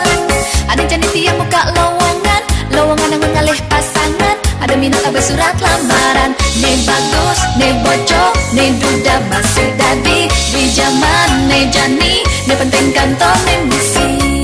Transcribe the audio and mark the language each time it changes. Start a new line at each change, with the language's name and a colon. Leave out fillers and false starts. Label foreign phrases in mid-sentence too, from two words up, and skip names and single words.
Balinese: Ada jani tiang muka lowongan ang mengalih pasangan, ada minat abah
Indonesian: surat lamaran.
Balinese: Ne bagus, ne bocok, ne duda masih dadi di zaman ne jani, ne penting kantong ne misi.